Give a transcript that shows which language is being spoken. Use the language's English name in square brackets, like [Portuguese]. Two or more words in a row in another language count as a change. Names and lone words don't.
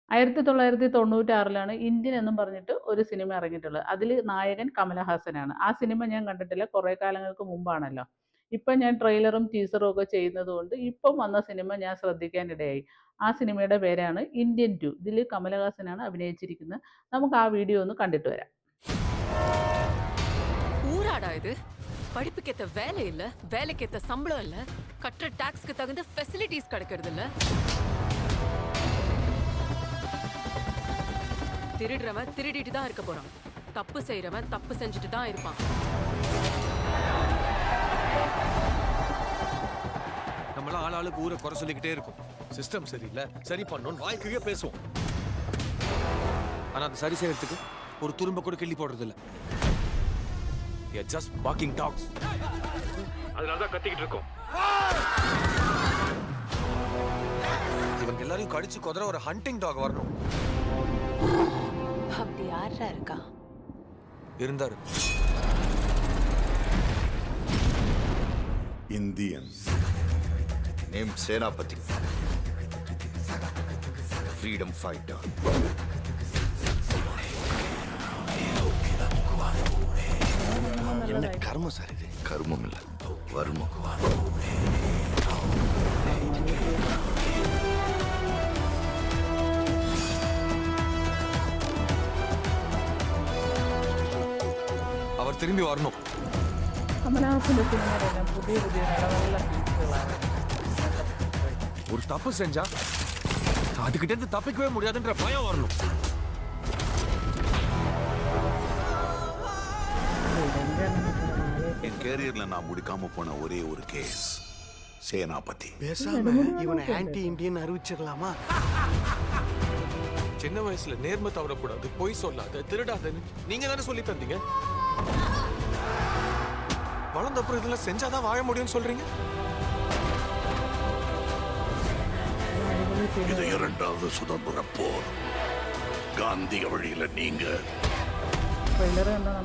[Malayalam] 1996 ഇന്ത്യൻ എന്നും പറഞ്ഞിട്ട് ഒരു സിനിമ ഇറങ്ങിയിട്ടുള്ളത്. അതിൽ നായകൻ കമലഹാസനാണ്. ആ സിനിമ ഞാൻ കണ്ടിട്ടില്ല. കുറേ കാലങ്ങൾക്ക് മുമ്പാണല്ലോ. ഇപ്പം ഞാൻ ട്രെയിലറും ടീസറും ഒക്കെ ചെയ്യുന്നത് കൊണ്ട് ഇപ്പം വന്ന സിനിമ ഞാൻ ശ്രദ്ധിക്കാനിടയായി. ആ സിനിമയുടെ പേരാണ് ഇന്ത്യൻ 2. ഇതിൽ കമലഹാസനാണ് അഭിനയിച്ചിരിക്കുന്നത്. നമുക്ക് ആ വീഡിയോ ഒന്ന് കണ്ടിട്ട് വരാം. [Tamil] ஊராடா இது? படிப்புக்கேத்த வேலை இல்ல, வேலைக்கேத்த சம்பளம் இல்ல, கட்டுற டாக்ஸ்க்கு தகுந்த ஃபெசிலிட்டிஸ் கிடைக்கிறது இல்ல. திருடுறவன் திருடிட்டு தான் இருக்க போறான், தப்பு செய்யறவன் தப்பு செஞ்சுட்டு தான் இருப்பான். நம்மள ஆளாளுக்கு ஊரை குறை சொல்லிக்கிட்டே இருக்கும். சிஸ்டம் சரியில்லை, சரி பண்ணணும் வாய்க்குரிய பேசுவோம். ஆனா அது சரி செய்யறதுக்கு ஒரு துரும்ப கூட கிள்ளி போடுறது இல்ல. [English] just barking dogs. [Tamil] அதனால தான் கத்திக்கிட்டு இருக்கோம். இவங்க எல்லாரையும் கடிச்சு கொதற ஒரு ஹண்டிங் டாக் வரணும். அப்படி யாரா இருக்கா? இருந்தாரு. Indian. [English] Name Senapati. Freedom fighter. [Tamil] என்ன கர்மம் சார் இது? கர்மம் இல்ல, வர்மம். அவர் திரும்பி வரணும். [Malayalam] കമലഹാസന്റെ സിനിമയിലെല്ലാം പുതിയ പുതിയ നല്ല ഫീച്ചറുകളാണ്. [Tamil] ஒரு தப்பு செஞ்சா அதுகிட்ட இருந்து தப்பிக்கவே முடியாதுன்ற பயம் வரணும். என் கேரியர்ல நான் முடிக்காம போன ஒரே ஒரு கேஸ் சேனாபதி. பேசாம இவனை ஆன்டி இந்தியன் அறிவிச்சிடலாமா? சின்ன வயசுல நேர்மை தவறக்கூடாது, பொய் சொல்லாத, திருடாதன்னு நீங்க தானே சொல்லி தந்தீங்க. வளர்ந்த அப்புறம் இதெல்லாம் செஞ்சாதான் வாழ முடியும்னு சொல்றீங்க. இது இரண்டாவது சுதந்திர போர். காந்திய வழியில நீங்க, [Malayalam] ട്രെയിലർ കണ്ടാൽ നമ്മൾ